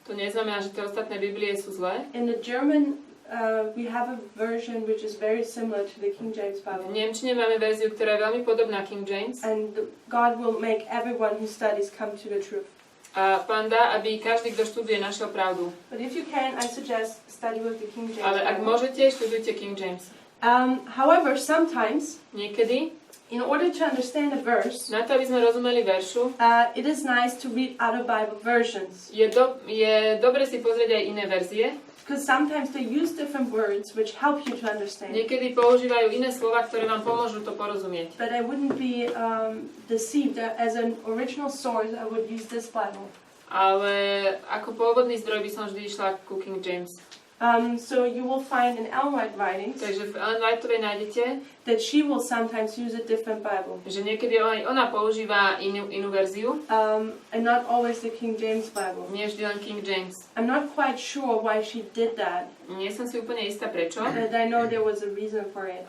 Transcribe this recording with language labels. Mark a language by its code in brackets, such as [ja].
[sk] To neznamená, že tie ostatné Biblie sú zlé. [en] In the German, we have a version which is very similar to the King James [sk] V [en] Bible. [sk] nemčine máme verziu, ktorá je veľmi podobná King James. [en] And God will make everyone who studies come to the truth. [sk] A Pán dá, aby každý, kto študuje, našiel pravdu. [en] But if you can, I suggest study with the King James [sk] Ale ak [en] Bible. [sk] môžete, študujte King James. [en] However, sometimes, [sk] Niekedy, [en] in order to understand a verse, [sk] na to, aby sme rozumeli veršu, [en] it is nice to read other Bible versions. [sk] je dobre si pozrieť aj iné verzie. [en] Because sometimes they use different words which help you to understand. [sk] Niekedy používajú iné slova, ktoré vám pomôžu to porozumieť. [en] But I wouldn't be deceived. As an original source, I would use this Bible. [sk] Ale ako pôvodný zdroj by som vždy išla ku King James. [en] So you will find in Ellen White writings [sk] Takže v Ellen Whiteovej nájdete, [en] that she will sometimes use a different Bible. [sk] že niekedy aj ona používa inú verziu, [en] And not always the King James Bible. [sk] nie vždy len King James. [en] I'm not quite sure why she did that, [sk] Nie som si úplne istá prečo, [en] but I know there was a reason for it.